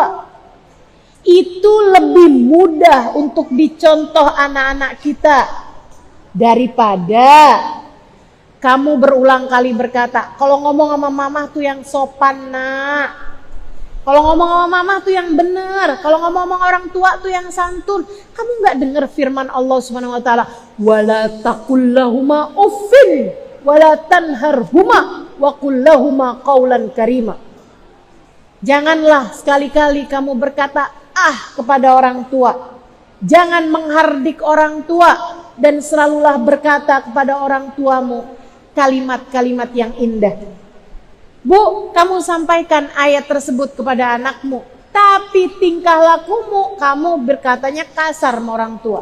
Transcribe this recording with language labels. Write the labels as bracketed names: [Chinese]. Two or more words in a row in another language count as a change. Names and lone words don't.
[Indonesian] Itu lebih mudah untuk dicontoh anak-anak kita daripada kamu berulang kali berkata, kalau ngomong sama mama tuh yang sopan nak, kalau ngomong sama mama tuh yang benar, kalau ngomong sama orang tua tuh yang santun. Kamu gak dengar firman [Arabic] الله سبحانه وتعالى, ولا تقل لهما أف ولا تنهرهما وقل لهما قولا كريما. [Indonesian] Janganlah sekali-kali kamu berkata kepada orang tua. Jangan menghardik orang tua dan selalulah berkata kepada orang tuamu kalimat-kalimat yang indah. Bu, kamu sampaikan ayat tersebut kepada anakmu, tapi tingkah lakumu kamu berkatanya kasar sama orang tua.